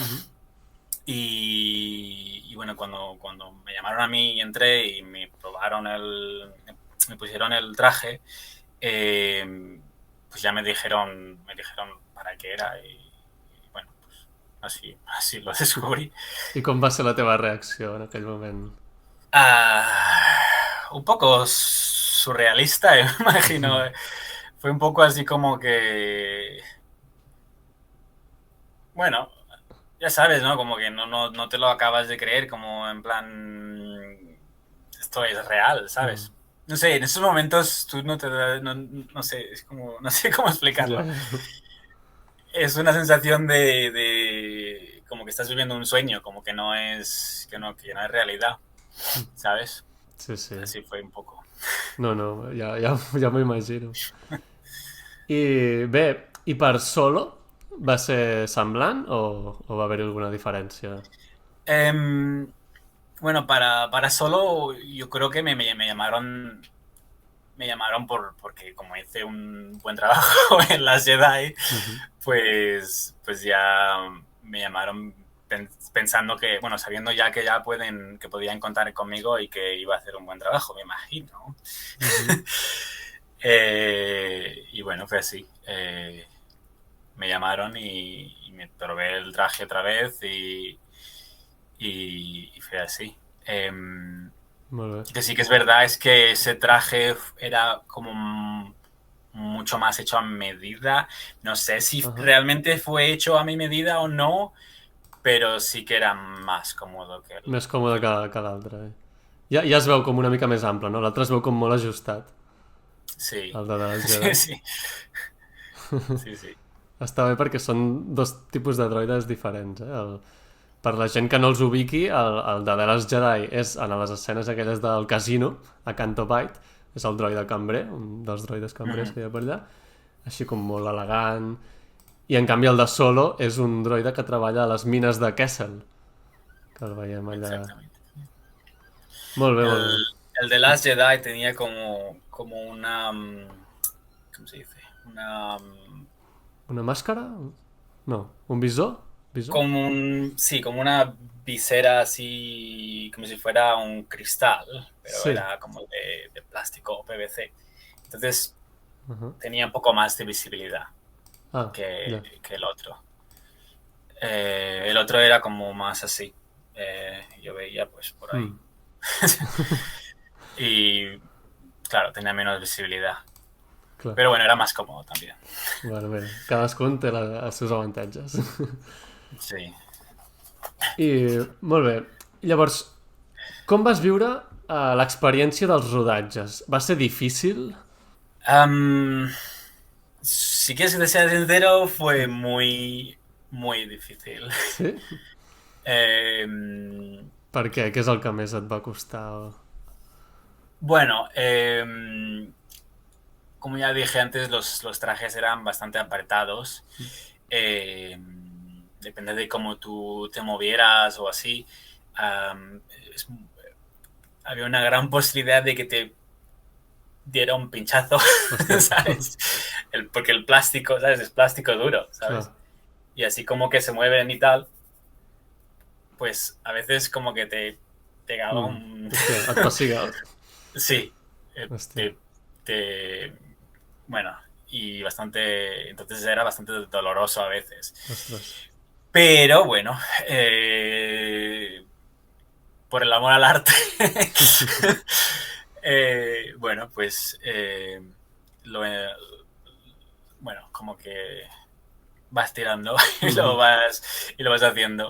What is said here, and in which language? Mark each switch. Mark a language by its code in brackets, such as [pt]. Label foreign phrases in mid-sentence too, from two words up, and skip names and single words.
[es] Y bueno, cuando me llamaron a mí y entré y me probaron me pusieron el traje, pues ya me dijeron para qué era y bueno, pues así lo descubrí. [ca] I com va ser la teva reacció en aquell moment? [es] Un poco surrealista, me imagino. Fue un poco así como que, bueno, ya sabes, ¿no? Como que no te lo acabas de creer, como en plan, esto es real, ¿sabes? No sé, en esos momentos tú no sé, es como, no sé cómo explicarlo. [ca] Ja. [es] Es una sensación de como que estás viviendo un sueño, como que que no es realidad, ¿sabes? Sí, sí. Así fue un poco. [ca] No, ja m'ho imagino. I bé, i per Solo va ser semblant o va haver-hi alguna diferència? [es] Em, bueno, para solo yo creo que me llamaron porque como hice un buen trabajo en las Jedi, pues ya me llamaron pensando que, bueno, sabiendo ya que que podían contar conmigo y que iba a hacer un buen trabajo, me imagino. Y bueno, fue así. Me llamaron y me probé el traje otra vez y fue así. [ca] Molt bé. [es] Que sí que es verdad es que ese traje era como mucho más hecho a medida. No sé si realmente fue hecho a mi medida o no, pero sí que era más cómodo que [ca] Més còmode que l'altre. Ja es veu com una mica més ample, no? L'altre es veu com molt ajustat, Sí, el de les sí, Jedi. sí, sí, sí. Està bé perquè són dos tipus de droides diferents, eh? Per la gent que no els ubiqui, el de les Jedi és en les escenes aquelles del casino, a Canto Bight, és el droide cambrer, un dels droides cambrers que hi ha per allà, així com molt elegant. I en canvi el de Solo és un droide que treballa a les mines de Kessel, que el veiem allà. [es] Exactamente. [ca] Molt bé, molt bé. [es] El de Last Jedi tenía como ¿cómo se dice? [ca] Una màscara? No, un visor? ¿Visor? [es] Sí, como una visera así, como si fuera un cristal, pero Sí. era como de plástico o PVC. Entonces tenía un poco más de visibilidad Ah, que, [ca] ja. [es] que el otro. El otro era como más así. Yo veía pues por ahí. Y claro, tenía menos visibilidad. [ca] Clar. [es] Pero bueno, era más cómodo también. [ca] Bueno, bé, cadascun té els seus avantatges. Sí. I, molt bé. Llavors, com vas viure l'experiència dels rodatges? Va ser difícil? [es] Si quieres que te sea sincero, fue muy, muy difícil. [ca] Sí? Per què? Què és el que més et va costar? [es] Bueno, como ya dije antes, los trajes eran bastante apretados. Depende de cómo tú te movieras o así. Había una gran posibilidad de que te diera un pinchazo, ¿sabes? porque el plástico, ¿sabes? Es plástico duro, ¿sabes? Claro. Y así como que se mueven y tal, pues a veces como que te pegaba un... [ca] Hòstia, et pessiga. [es] Sí, [ca] Hòstia. [es] te, bueno, y bastante, entonces era bastante doloroso a veces. [ca] Ostres. [es] Pero bueno, por el amor al arte, bueno, pues lo, bueno, como que vas tirando y lo vas haciendo.